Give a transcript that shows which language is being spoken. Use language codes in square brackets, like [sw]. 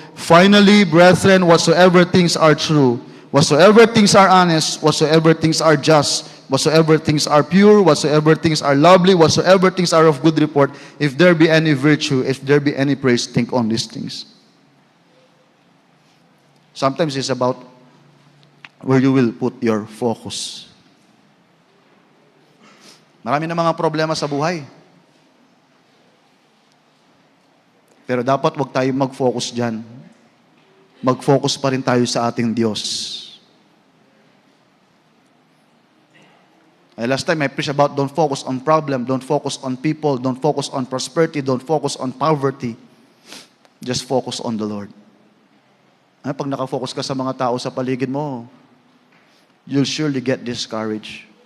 [en] Finally, brethren, whatsoever things are true, whatsoever things are honest, whatsoever things are just, whatsoever things are pure, whatsoever things are lovely, whatsoever things are of good report, if there be any virtue, if there be any praise, think on these things. Sometimes it's about where you will put your focus. [tl] Marami na mga problema sa buhay. Pero dapat wag tayo mag-focus dyan. Mag-focus pa rin tayo sa ating Diyos. [en] Last time I preached about don't focus on problem, don't focus on people, don't focus on prosperity, don't focus on poverty. Just focus on the Lord. [tl] Pag nakafocus ka sa mga tao sa paligid mo, [en] you'll surely get discouraged.